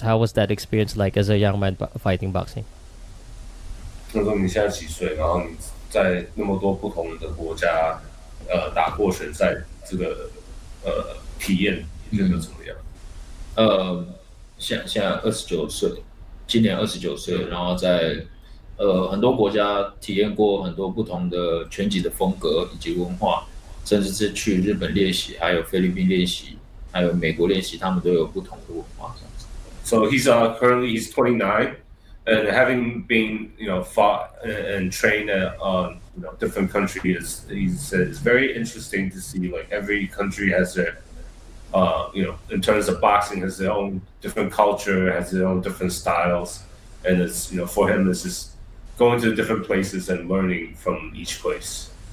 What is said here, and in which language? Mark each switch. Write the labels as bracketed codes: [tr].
[en] How was that experience like as a young man fighting boxing? [zh] 那说你现在几岁？然后你在那么多不同的国家，打过拳赛，这个体验你觉得怎么样？现在29岁，今年29岁，然后在很多国家体验过很多不同的拳击的风格以及文化，甚至是去日本练习，还有菲律宾练习，还有美国练习，他们都有不同的文化这样子。 [en] So he's currently 29, and having been fought and trained at different countries, he said it's very interesting to see like every country has their in terms of boxing has their own different culture, has their own different styles, and it's for him it's just going to different places and learning from each place.